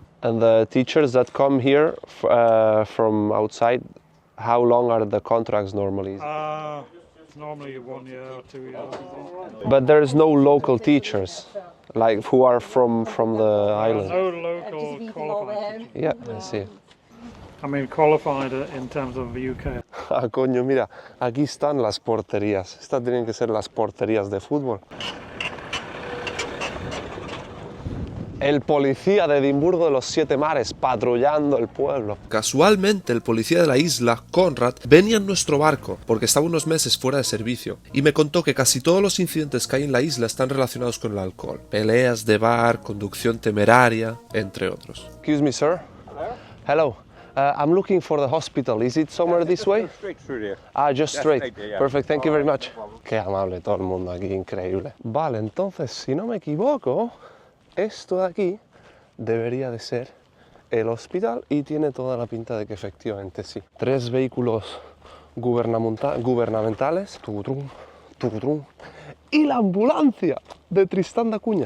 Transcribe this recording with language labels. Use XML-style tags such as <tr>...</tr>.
<en>And the teachers that come here from outside, how long are the contracts normally? It's normally 1 year or 2 years. But there's no local teachers, like who are from the island. No local qualified teachers. Yeah, I see. I mean qualified in terms of the UK.</en> <es>Ah, coño, mira, aquí están las porterías. Estas tienen que ser las porterías de fútbol. El policía de Edimburgo de los 7 mares, patrullando el pueblo. Casualmente, el policía de la isla, Conrad, venía en nuestro barco, porque estaba unos meses fuera de servicio, y me contó que casi todos los incidentes que hay en la isla están relacionados con el alcohol. Peleas de bar, conducción temeraria, entre otros.</es> <en>Excuse me, sir. Hello. I'm looking for the hospital. Is it somewhere this way? Straight through there. Ah, just straight. Yeah. Perfect, thank you very much.</en> <es>Qué amable todo el mundo aquí, increíble. Vale, entonces, si no me equivoco, esto de aquí debería de ser el hospital y tiene toda la pinta de que efectivamente sí. 3 vehículos gubernamentales, tucutrum, tucutrum, y la ambulancia de Tristán da Cunha.</es>